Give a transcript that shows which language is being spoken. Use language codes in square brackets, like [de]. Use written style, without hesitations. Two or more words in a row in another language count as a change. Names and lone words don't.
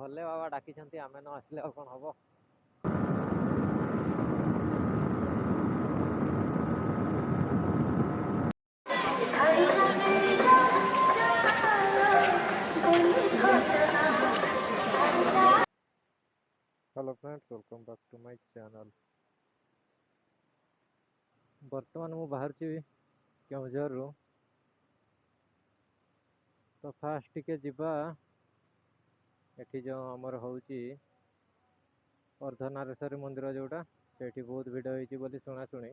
[or] ଭଲେ ବାବା ଡାକିଛନ୍ତି ଆମେ ନ ଆସିଲେ ଔର କୌନ ହବ। [en] Hello friends, welcome back to my channel. [or] ବର୍ତ୍ତମାନ ମୁ ବାହାର କେଉଁଝର ରୁ ତ ଫାଷ୍ଟ ଟିକେ ଯିବା ଏଠି ଯୋ ହମର ହଉଛି ଅର୍ଦ୍ଧନାରୀଶ୍ୱରୀ ମନ୍ଦିର ଯୋଉଟା ସେଠି ବହୁତ ଭିଡ଼ ହେଉଛି ବୋଲି ଶୁଣା ଶୁଣି।